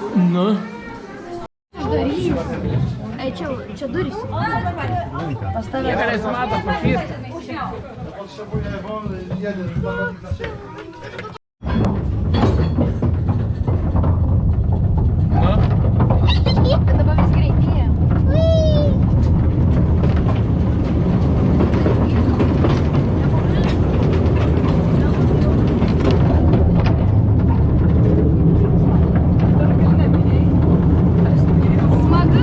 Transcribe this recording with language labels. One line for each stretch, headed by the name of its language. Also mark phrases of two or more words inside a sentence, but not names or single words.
Lithuanian: Nu. Ej, čia durys. Pas tave. Jie galės mato pašviesti.
Polish: Potrzebuję wolny jeden ballonik na siebie.
Lithuanian: Nu. Dabar vis greitėja. Smagu.